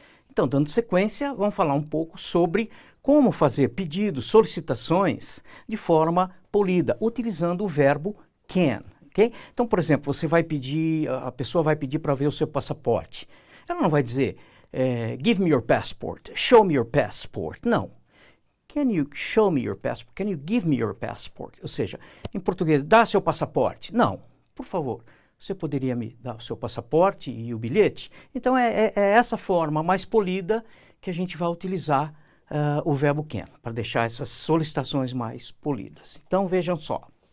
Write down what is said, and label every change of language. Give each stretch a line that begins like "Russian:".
Portuguese: Então, dando sequência, vamos falar um pouco sobre como fazer pedidos, solicitações de forma polida, utilizando o verbo can, ok? Então, por exemplo, você vai pedir, a pessoa vai pedir para ver o seu passaporte. Ela não vai dizer,
English: give me your passport, show me your passport.
Portuguese: Não.
English: Can you show me your passport? Can you give me your passport?
Portuguese: Ou seja, em português, dá seu passaporte. Não, por favor. Você poderia me dar o seu passaporte e o bilhete? Então, é essa forma mais polida que a gente vai utilizar o verbo can, para deixar essas solicitações mais polidas. Então, vejam só.